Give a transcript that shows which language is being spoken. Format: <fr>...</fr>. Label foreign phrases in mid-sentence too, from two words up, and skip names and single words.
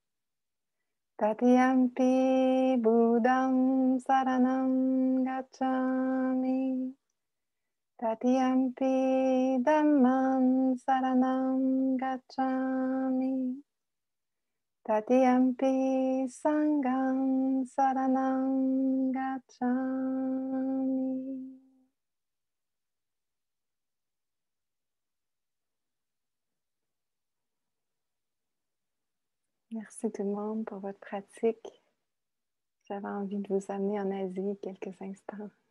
<pi>Tatiyampi Buddham saranam gacchami. Tatiyampi Dhammam saranam gacchami. Tatiyampi Sangham saranam gacchami.</pi> <fr>Merci tout le monde pour votre pratique. J'avais envie de vous amener en Asie quelques instants.</fr>